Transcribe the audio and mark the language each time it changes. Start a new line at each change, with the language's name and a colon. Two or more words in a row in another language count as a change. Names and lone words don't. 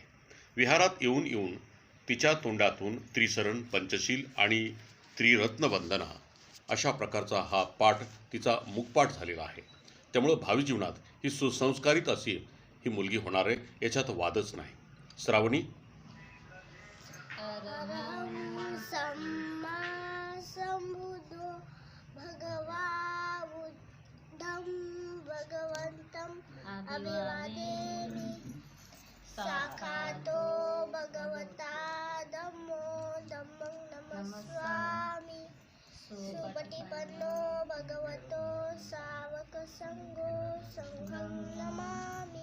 Marathi: विहारात येऊन येऊन तिच्या तोंडातून त्रिसरण, पंचशील आणि त्रिरत्नवंदना अशा प्रकारचा हा पाठ तिचा मुखपाठ झालेला आहे. त्यामुळं भावी जीवनात ही सुसंस्कारित अशी ही मुलगी होणार आहे, याच्यात वादच नाही. श्रावणी,
Pali: अभिवादेमि साखातो भगवता धम्मो धम्मं नमस्वामि सुपटिपन्नो भगवतो सावक संघो संघं नमामि.